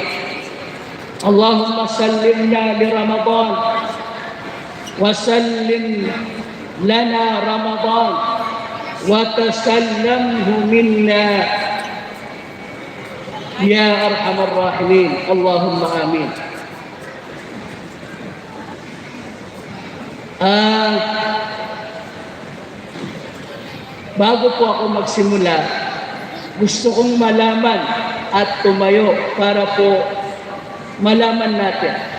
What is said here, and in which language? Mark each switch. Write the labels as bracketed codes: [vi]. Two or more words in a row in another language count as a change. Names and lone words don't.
[ar] اللهم سلمنا لرمضان، وسلم لنا رمضان، وتسلمه منا يا أرحم الراحمين. اللهم آمين. [tl] Bago po ako magsimula, gusto kong malaman at tumayo para po malaman natin.